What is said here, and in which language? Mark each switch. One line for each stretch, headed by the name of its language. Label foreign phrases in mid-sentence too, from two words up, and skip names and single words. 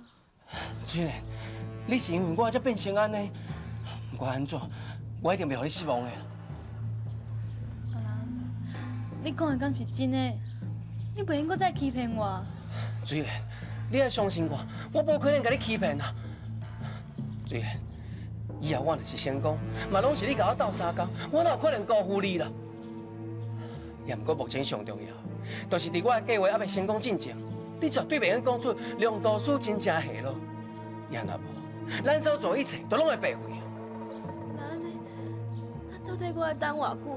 Min Nan Chinese: 水莲，你是因为我才变成安尼，不管安怎，我一定袂互你失望的。你讲的敢是真的？你袂用搁再欺骗我。水莲，你要相信我，我无可能甲你欺骗啊。水莲。以后我若是成功，嘛拢是你甲我斗相共，我哪有可能辜负你啦？也毋过目前上重要，就是伫我的计划还未成功进前，你绝对袂用讲出梁导师真正下落。也若无，咱所做一切都拢会白费。那安尼，到底我会等偌久？